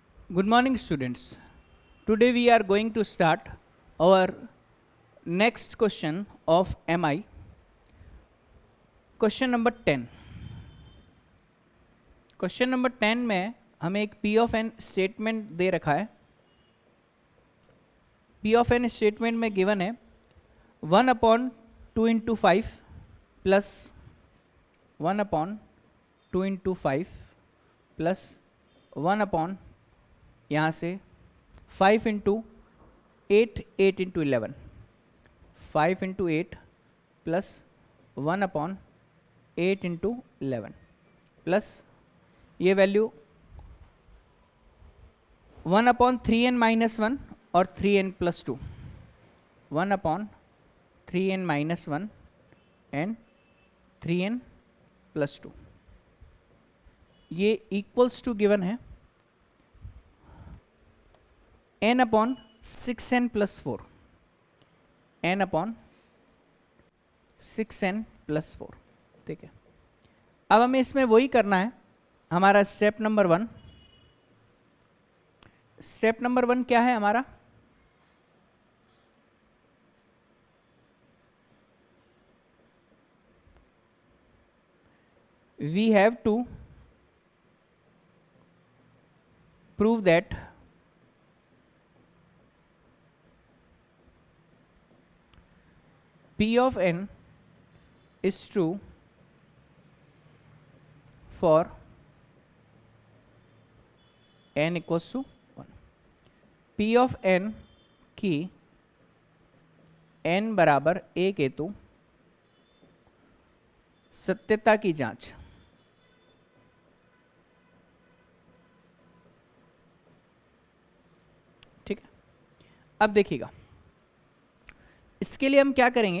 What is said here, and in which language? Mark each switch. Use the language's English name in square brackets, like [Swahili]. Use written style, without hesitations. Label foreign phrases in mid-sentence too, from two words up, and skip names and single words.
[English] Good morning, students. Today we are going to start our next question of MI. Question number 10. Question number 10 [Hindi] में हमें एक [English] P of n statement [Hindi] दे रखा है. [English] P of n statement में given है 1/2 into 5 plus 1/2 into 5 plus 1 [Hindi] यहाँ से [English] 5 into 8 into 11 5 into 8 plus 1/8 into 11 plus ये value 1/3n minus 1 और 3n plus 2 1/3n minus 1 and 3n plus 2 ये equals to given है n/6n plus 4 n/6n plus 4. [Hindi] ठीक है, अब हमें इसमें वही करना है. हमारा [English] step number 1. step number 1 [Hindi] क्या है हमारा? [English] We have to prove that P of n is true for n equals to 1. P of n [Hindi] की n बराबर 1 हेतु सत्यता की जांच. ठीक है, अब देखिएगा इसके लिए हम क्या करेंगे.